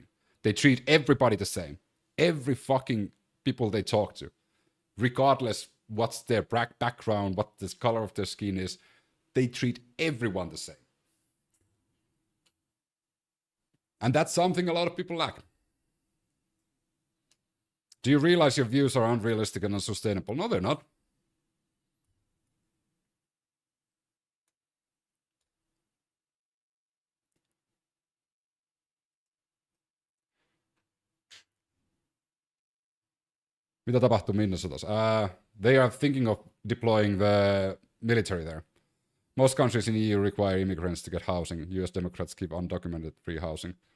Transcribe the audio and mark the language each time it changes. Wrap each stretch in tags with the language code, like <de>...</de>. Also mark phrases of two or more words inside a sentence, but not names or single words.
<en>They treat everybody the same. Every fucking people they talk to, regardless what's their background, what the color of their skin is, they treat everyone the same. And that's something a lot of people lack. Do you realize your views are unrealistic and unsustainable? No, they're not.</en> <fi>Mitä tapahtuu Minnesotassa?</fi> <en>They are thinking of deploying the military there. Most countries in the EU require immigrants to get housing. US Democrats keep undocumented free housing.</en>